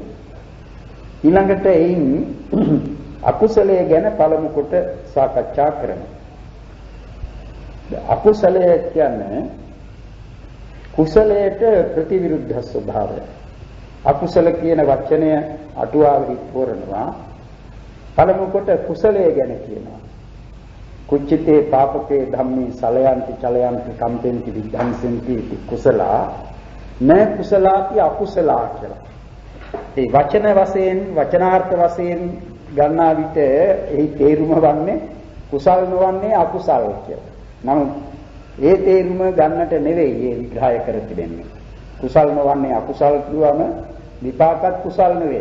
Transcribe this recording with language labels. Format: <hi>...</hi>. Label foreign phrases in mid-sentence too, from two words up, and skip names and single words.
<si>ඊළඟට එයින් අකුසලය ගැන පළමු කොට සාකච්ඡා කරමු. අකුසලය කියන්නේ කුසලයට ප්‍රතිවිරුද්ධ ස්වභාවය. අකුසල කියන වචනය අටුවාවෙහි තෝරනවා පළමු කොට කුසලය ගැන කියනවා.</si> <pi>කුච්චිතේ පාපකේ ධම්මේ සලයන්ති චලයන්ති කම්පෙන්ති විද්ධංසෙන්ති කුසලා න කුසලාති අකුසලා කියලා.</pi> <si>ඒ වචන වශයෙන් වචනාර්ථ වශයෙන් ගන්නා විට එහි තේරුම වන්නේ කුසල් නොවන්නේ අකුසල් කියලා. නමුත් ඒ තේරුම ගන්නට නෙවෙයි මේ විග්‍රහය කර තිබෙන්නේ. කුසල් නොවන්නේ අකුසල් කියවම විපාකත් කුසල් නෙවෙයි.</si>